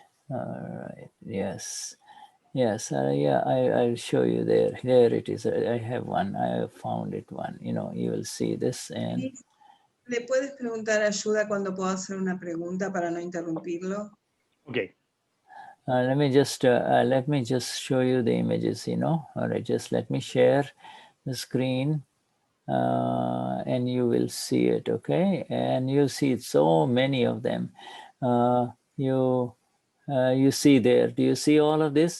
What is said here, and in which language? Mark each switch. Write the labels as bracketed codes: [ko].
[en] All right, yes, yeah, I'll show you there. There it is. I have one. I have found it one. You know, you will see this. And [es] ¿Le puedes preguntar a Shuddha cuando puedo hacer una pregunta para no interrumpirlo? [en] Okay. Let me just show you the images, you know. All right, just let me share the screen and you will see it, okay? And you'll see so many of them. You see there, do you see all of this?